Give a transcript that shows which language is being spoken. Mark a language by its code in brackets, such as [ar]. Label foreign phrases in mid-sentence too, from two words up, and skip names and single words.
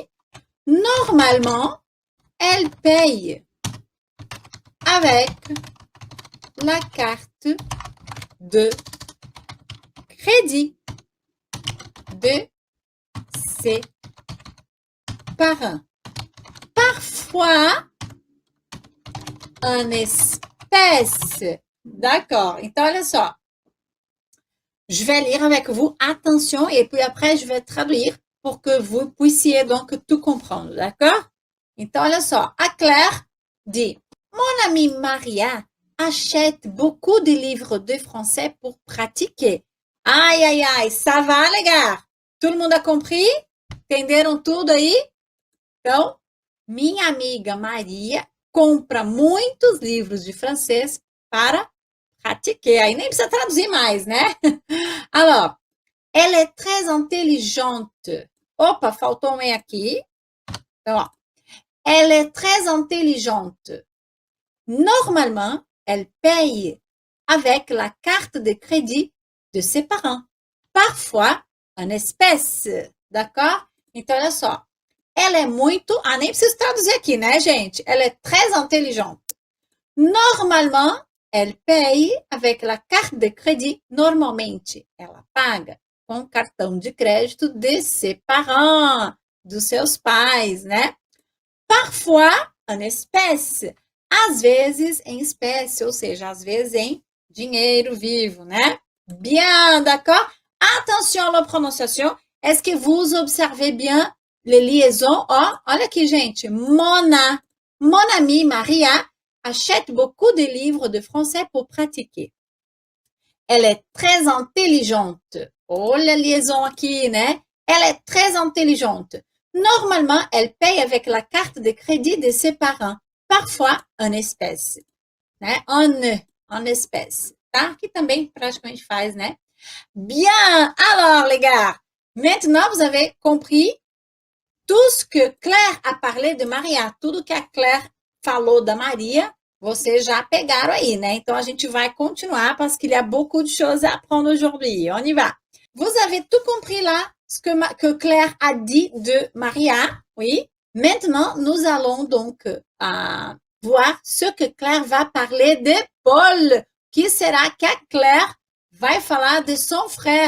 [fr] Normalement, elle paye avec la carte de crédit de ses parents. Parfois, en espèce. D'accord. [pt] Então, olha só. [fr] Je vais lire avec vous, attention, et puis après, je vais traduire pour que vous puissiez donc tout comprendre, d'accord? [pt] Então, olha só. [fr] A Claire dit, mon amie Maria achète beaucoup de livres de français pour pratiquer. Ai, ai, ai, ça va, les gars? [pt] Todo mundo [fr] a compris? [pt] Entenderam tudo aí? Então, minha amiga Maria compra muitos livros de francês para pratiquer. Aí nem precisa traduzir mais, né? [fr] Alors, elle est très intelligente. [pt] Opa, faltou um E aqui. Então, ó. [fr] Elle est très intelligente. Normalement, elle paye avec la carte de crédit de ses parents. Parfois, en espèce. D'accord? [pt] Então, olha só. Ela é muito... Ah, nem preciso traduzir aqui, né, gente? [fr] Elle est très intelligente. Normalement, elle paye avec la carte de crédit. [pt] Normalmente, ela paga com o cartão de crédito [fr] de ses parents, [pt] dos seus pais, né? [fr] Parfois, en espèce. [pt] Às vezes, em espécie, ou seja, às vezes em dinheiro vivo, né? [fr] Bien, d'accord? Attention à la prononciation. Est-ce que vous observez bien les liaisons? [pt] Ó, olha aqui, gente. [fr] Mon amie Maria achète beaucoup de livres de français pour pratiquer. Elle est très intelligente. [pt] Olha a liaison aqui, né? [fr] Elle est très intelligente. Normalement, elle paye avec la carte de crédit de ses parents. Parfois, en espèce. Né? En espèce. [pt] Tá? Que também praticamente faz, né? [fr] Bien! Alors, les gars, maintenant, vous avez compris tout ce que Claire a parlé de Maria. [pt] Tudo que a Claire falou da Maria, vocês já pegaram aí, né? Então, a gente vai continuar [fr] parce qu'il y a beaucoup de choses à apprendre aujourd'hui. On y va. Vous avez tout compris là, ce que Claire a dit de Maria, oui? Maintenant, nous allons donc voir ce que Claire va parler de Paul. [pt] Que será que a Claire vai falar de [fr] son frère?